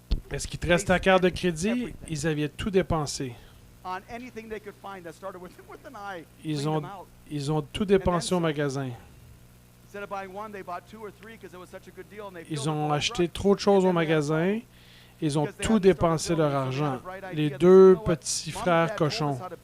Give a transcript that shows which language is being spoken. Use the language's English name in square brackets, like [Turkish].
[French] Est-ce qu'il te reste ta carte de crédit? Ils avaient tout dépensé. [English] on anything they could find that started with an I. [French] Ils ont tout dépensé au magasin. [English] Instead of buying one, they bought 2 or 3 because it was such a good deal, and they [French] Ils ont acheté trop de choses au magasin. Ils ont tout dépensé leur argent. Les 2 petits frères cochons.